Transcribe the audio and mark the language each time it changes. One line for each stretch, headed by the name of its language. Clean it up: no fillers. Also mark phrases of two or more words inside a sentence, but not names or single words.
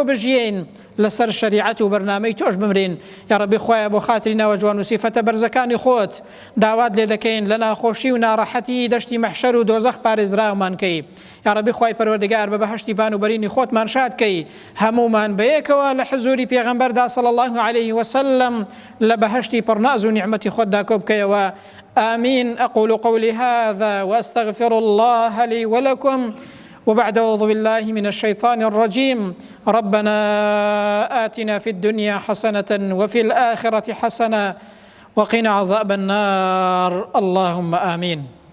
Central Kurdish: بژین لەسەر شەریعەت و بەرنامەی تۆش بمرین یا ڕەبی خوایە بۆ خاتری ناوە جوان و سیفەتە بەرزەکانی خۆت داوات لێ دەکەین لە ناخۆشی و ناڕەحەتی دەشتی مەحشەر و دۆزەخ پارێزراومان کەی یا ڕەبی خوای پەروەردگار بە بەهەشتی بان و بەرینی خۆتمان شاد کەی هەمومان بەیەکەوە لە حزوری پێغەمبەردا
Arabic: صلی الله عليه وسلم
Central Kurdish: لە بەهەشتی پڕناز و نیعمەتی خۆتدا کۆ بکەیەوە آمين.
Arabic: أقول قولي هذا وأستغفر الله لي ولكم وبعد أعوذ بالله من الشيطان الرجيم ربنا آتنا في الدنيا حسنة وفي الآخرة حسنة وقنا عذاب النار اللهم آمين.